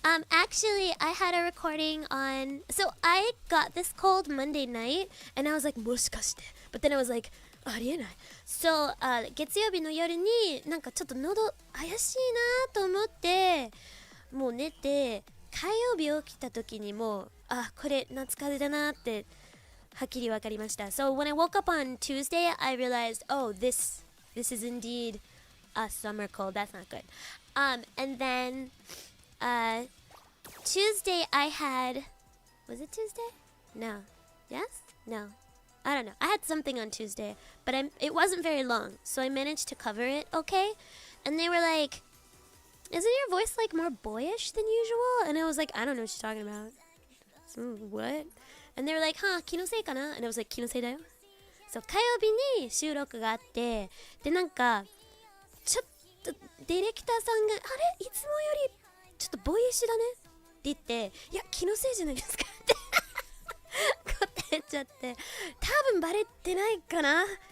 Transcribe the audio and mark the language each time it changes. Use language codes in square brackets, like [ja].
[en] Actually, I had a recording on... So I got this cold Monday night, and I was like, [ja] もしかして. [en] But then I was like, [ja] ありえない. So, 月曜日の夜になんかちょっと喉怪しいなと思って、もう寝て、火曜日起きた時にもう、これ夏風邪だなってはっきりわかりました。 [en] So when I woke up on Tuesday, I realized, oh, this is indeed a summer cold. That's not good. And then Tuesday I had... Was it Tuesday? No. Yes? No. I don't know. I had something on Tuesday, but it wasn't very long, so I managed to cover it okay. And they were like, isn't your voice like more boyish than usual? And I was like, I don't know what you're talking about. So, what? And they were like, [ja] 気のせいかな? [en] And I was like, [ja] 気のせいだよ. So 火曜日に収録があって、でなんかちょっとディレクターさんが、あれいつもよりちょっとボーイッシュだねって言って、いや気のせいじゃないですかって答えちゃって、多分バレてないかな。